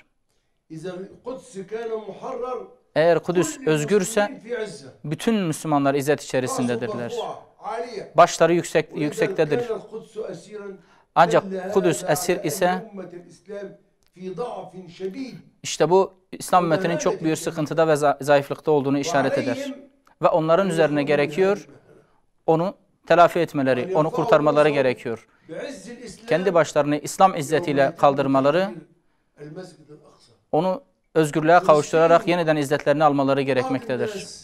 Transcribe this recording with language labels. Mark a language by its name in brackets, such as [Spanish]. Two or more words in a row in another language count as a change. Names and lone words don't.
[Arabic] إذا القدس كان محرر [Turkish] Eğer Kudüs [Arabic] كل [Turkish] özgürse [Arabic] المسلمين في عزة. [Turkish] bütün Müslümanlar izzet içerisindedirler. [Arabic] مرفوعة عالية. [Turkish] Başları [Arabic] وإذا [Turkish] yüksektedir. [Arabic] كان القدس أسيرا [Turkish] Ancak Kudüs esir ise işte bu İslam ümmetinin çok büyük sıkıntıda ve zayıflıkta olduğunu işaret eder. Ve onların üzerine gerekiyor onu telafi etmeleri, onu kurtarmaları gerekiyor. Kendi başlarını İslam izzetiyle kaldırmaları, onu özgürlüğe kavuşturarak yeniden izzetlerini almaları gerekmektedir.